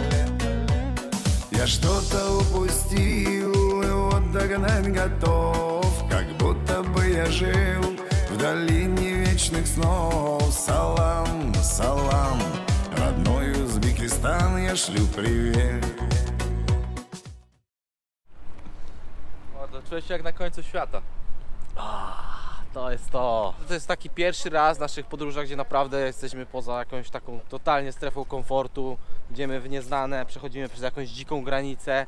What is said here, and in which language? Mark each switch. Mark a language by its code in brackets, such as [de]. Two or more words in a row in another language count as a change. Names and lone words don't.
[ru] Я что-то упустил, и вот догнать готов, как будто бы я жил в долине вечных снов. Салам, салам, родной Узбекистан, я шлю привет. [pl] Mordo, czuję się jak na końcu świata. To jest to. To jest taki pierwszy raz w naszych podróżach, gdzie naprawdę jesteśmy poza jakąś taką totalnie strefą komfortu. Idziemy w nieznane, przechodzimy przez jakąś dziką granicę.